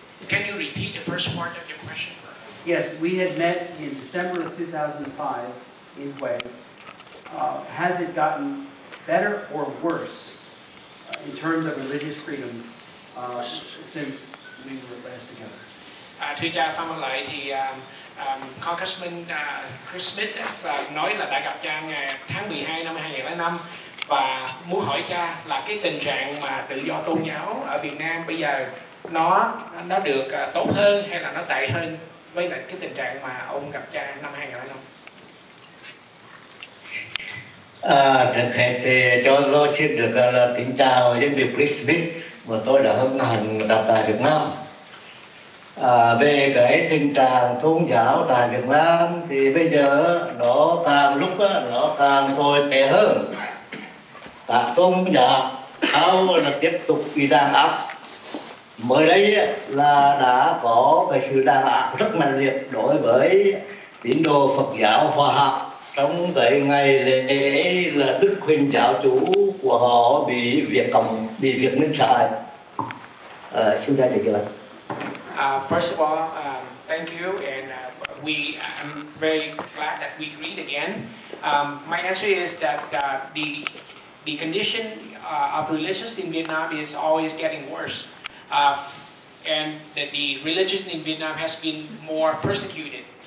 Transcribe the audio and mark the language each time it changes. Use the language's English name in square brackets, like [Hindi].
[English] Can you repeat the first part of your question? Yes, we had met in December of 2005 in Hue. Has it gotten better or worse in terms of religious freedom since we were last together? [Vietnamese] Thưa cha Phan Văn Lợi, thì Congressman Chris Smith nói là đã gặp cha ngày tháng 12 năm 2005 và muốn hỏi cha là cái tình trạng mà tự do tôn giáo ở Việt Nam bây giờ nó được tốt hơn hay là nó tệ hơn với lại cái tình trạng mà ông gặp cha năm 2005? Trước hết thì cho tôi xin được là kính chào dân Việt Chris Smith, và tôi đã hân hạnh đặt tại Việt Nam. Về cái tình trạng tôn giáo tại Việt Nam thì bây giờ nó càng lúc nó càng tồi tệ hơn. Các tôn giáo là tiếp tục bị đàn áp. Mới đây là đã có cái sự đàn áp rất mạnh liệt đối với tín đồ Phật giáo Hòa Hảo trong cái ngày lễ là Đức Huỳnh giáo chủ của họ bị Việt Minh xài. Xin chào chị. [English] First of all, thank you, and I'm very glad that we agreed again. My answer is that the condition of religions in Vietnam is always getting worse, and that the religion in Vietnam has been more persecuted.